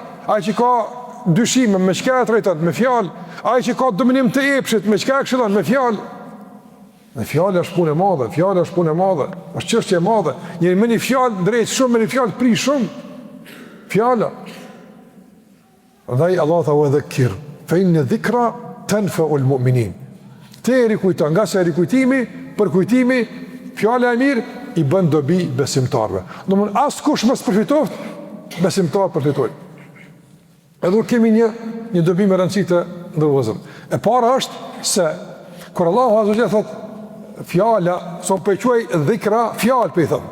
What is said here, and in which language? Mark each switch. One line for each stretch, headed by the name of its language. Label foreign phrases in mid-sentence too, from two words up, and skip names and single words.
Albanian: Ai që ka dyshime me çka trajton? Me fjalë. Ai që ka dominim të epshit me çka shëron? Me fjalë. Me fjalë është punë e madhe, është çështje e madhe. Njëri me një fjalë drejt shumë, me një fjalë prish shumë. Fjala. Andaj Allah tha
Arabic: وذكر فإن الذكرى تنفع المؤمنين.
Albanian: Te rikujton, nga se rikujtimi, përkujtimi, fjala e mirë i bën dobi besimtarve. Domthon askush mos përfitoft, besimtar përfitojnë. Edhe kemi një dobi me rëndësi të ndërvozëm. E para është se kur Allahu
Arabic: عز وجل
Albanian: thot fjala, so po e quaj dhikra, fjalë po i thon.